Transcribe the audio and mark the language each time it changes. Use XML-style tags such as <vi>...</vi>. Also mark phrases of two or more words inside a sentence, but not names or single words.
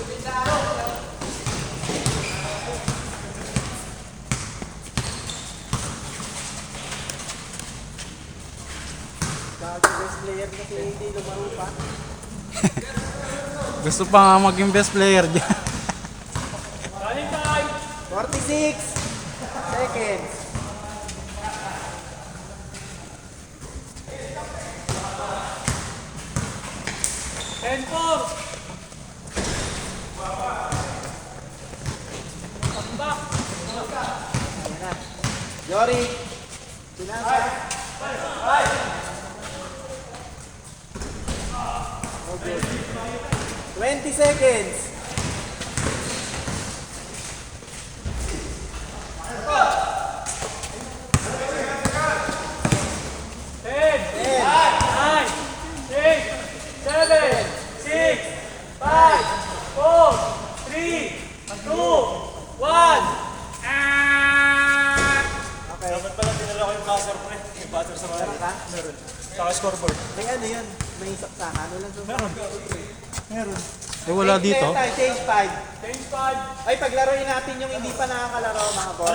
<tl>Bago</tl> <en>best player</en> <tl>kasi hindi lumaro pa. Gusto pa nga maging</tl> <en>best player</en> <tl>dyan.</tl> <en>Running time! 46 seconds. And 4!</en> <tl>Ayan na. Yori. Sinasa. Okay.</tl> <en>20 seconds. Ten, nine, eight, seven, six, five, four, three, two, one.</en> <tl>Okay. Dapat pala dinala ko yung buzzer pre. Yung buzzer sa mga. Meron ka? Meron. Saka scoreboard. May ano yun? May saksakan. Wala sa Meron. Eh wala dito.</tl> <en>Change 5. Change five.</en> <tl>Ay, paglaruin natin yung hindi pa nakakalaro, mga boss.</tl>